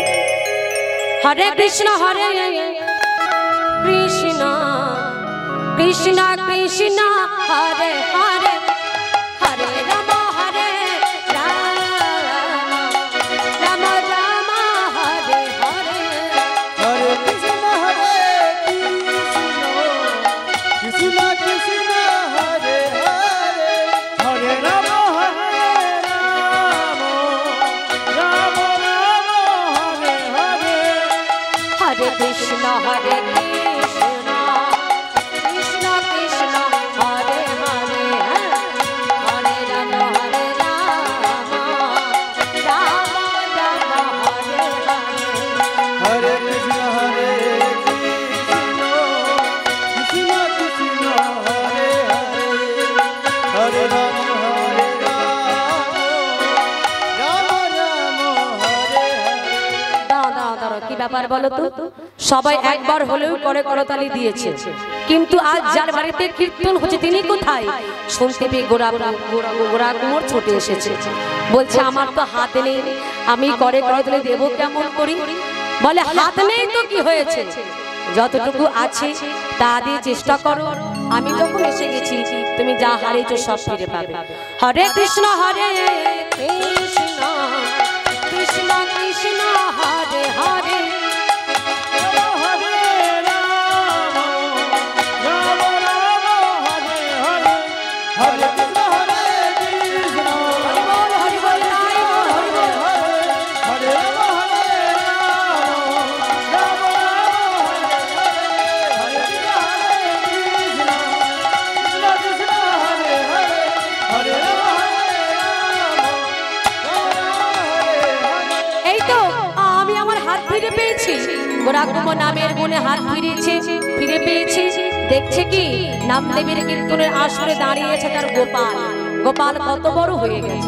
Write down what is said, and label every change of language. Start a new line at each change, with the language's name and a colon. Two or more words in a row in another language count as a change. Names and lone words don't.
Sanskrit: হরে কৃষ্ণ হরে কৃষ্ণ কৃষ্ণ কৃষ্ণ হরে হরে হরে রাম হরে রাম রাম রাম হরে হরে। हरे कृष्ण कृष्ण कृष्ण हरे हरे হরে রাম হরে রাম রাম রাম হরে হরে। हरे कृष्ण कृष्ण कृष्ण कृष्ण हरे हरे हरे राम राम राम हरे हरे। हरे कृष्ण कृष्ण कृष्ण हरे हरे हरे राम राम राम हरे हरे।
Bangla: দাঁড়াও, কি ব্যাপার বলো তো? সবাই একবার হলেও করে করতালি দিয়েছে, কিন্তু আজ যার বাড়িতে কীর্তন হচ্ছে তিনি কোথায়? শুনতে পেয়ে গোরা কুমোর ছুটে এসেছে, বলছে আমার তো হাত নেই, আমি করে করতালি দেবো কেমন করি? বলে হাত নেই তো কি হয়েছে, যতটুকু আছে তা দিয়ে চেষ্টা করো, আমি যখন এসে গেছি তুমি যা হারিয়েছো সব ফিরে পাবে।
Sanskrit: হরে কৃষ্ণ কৃষ্ণ কৃষ্ণ কৃষ্ণ হরে হরে हरे कृष्ण कृष्ण
Bangla: হরি বোল নাই হরি বোল।
Sanskrit: हरे राम राम हरे कृष्ण कृष्ण हरे हरे हरे राम
Bangla: এই তো আমি আমার হাত ফিরে পেয়েছি। গোরা কুমোর নামের গুণে হাত ফিরে পেয়েছি। দেখছে কি নামদেবের কীর্তনের আসরে দাঁড়িয়েছে তার গোপাল। গোপাল কত বড় হয়ে গেছে।